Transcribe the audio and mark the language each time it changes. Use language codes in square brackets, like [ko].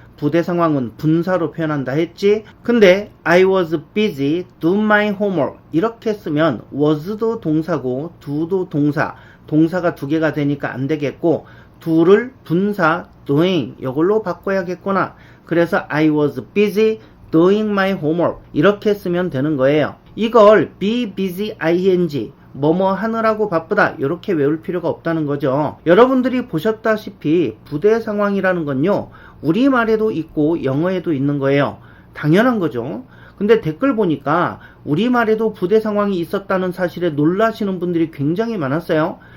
[ko] 부대 상황은 분사로 표현한다 했지? 근데 [en] I was busy doing my homework [ko] 이렇게 쓰면 was도 동사고 do도 동사, 동사가 두 개가 되니까 안 되겠고 do를 분사 doing 이걸로 바꿔야겠구나. [en] 그래서 I was busy doing my homework [ko] 이렇게 쓰면 되는 거예요. 이걸 be busy ing 뭐뭐 하느라고 바쁘다 이렇게 외울 필요가 없다는 거죠. 여러분들이 보셨다시피 부대 상황이라는 건요 우리말에도 있고 영어에도 있는 거예요. 당연한 거죠. 근데 댓글 보니까 우리말에도 부대 상황이 있었다는 사실에 놀라시는 분들이 굉장히 많았어요.